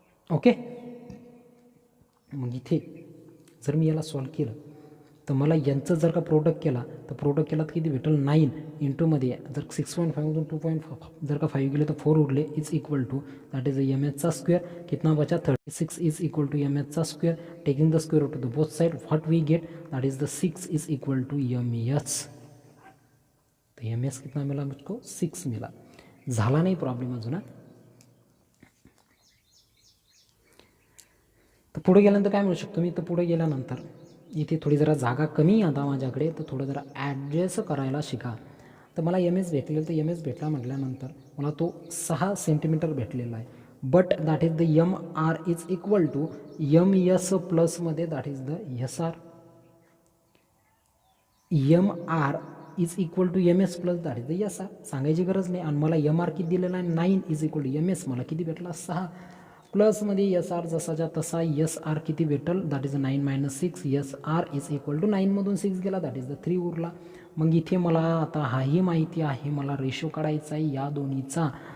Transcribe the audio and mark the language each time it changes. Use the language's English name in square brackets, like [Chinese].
[Marathi] Okay, मग इथे जर मी याला सॉल्व केलं तर मला यांचं जर का प्रोडक्ट केला तर प्रोडक्ट केला तर किती भेटेल 9 इंटूमध्ये जर 6.5मधून 2.5 जर का 5 गेले तर 4 उरले [English] is equal to that is [Marathi] M एचचा square. [Hindi] कितना बचा [English] 36 is equal to M एचचा square. Taking the square root to the both side what we get that is the 6 is equal to M H. [Hindi] तो M S कितना मिला मुझको 6 मिला. [Marathi] झाला नाही problem अजून. तर पुढे गेल्यानंतर काय म्हणू शकतो मी, तर पुढे गेल्यानंतर इथे थोडी जरा जागा कमी आता माझ्याकडे, तर थोडं जरा ॲडजस्ट करायला शिका. तर मला एम एस भेटलेलं, तर एम एस भेटला म्हटल्यानंतर मला तो 6 सेंटीमीटर भेटलेला आहे. [English] But that is the M R is equal to M S प्लसमध्ये that is the S R. M R is equal to M S plus that is the S R. [Marathi] सांगायची गरज नाही. आणि मला एम आर किती दिलेला आहे 9 [English] is equal to M S [Marathi] मला किती भेटला 6 प्लसमध्ये एस आर जसाच्या तसा एस आर किती भेटल [English] that is 9 - 6 S R is equal to [Marathi] 9मधून 6 गेला दॅट इज द 3 उरला. मग इथे मला आता हाही माहिती आहे मला रेशो काढायचा आहे या दोन्हीचा.